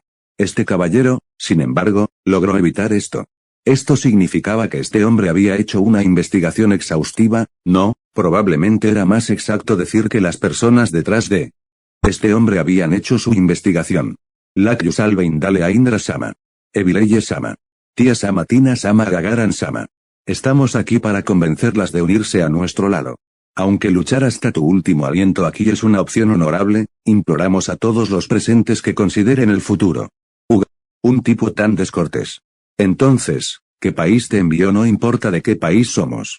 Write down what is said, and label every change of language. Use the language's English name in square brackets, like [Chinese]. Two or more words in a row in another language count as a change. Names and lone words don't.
[Spanish] Este caballero, sin embargo, logró evitar esto. Esto significaba que este hombre había hecho una investigación exhaustiva. No, probablemente era más exacto decir que las personas detrás de este hombre habían hecho su investigación. Lacus Alba Indale a Indra-sama. Evileye-sama. Tía-sama Tina-sama Gagaran-sama. Estamos aquí para convencerlas de unirse a nuestro lado. Aunque luchar hasta tu último aliento aquí es una opción honorable, imploramos a todos los presentes que consideren el futuro. Un tipo tan descortés. Entonces, ¿qué país te envió? No importa de qué país somos.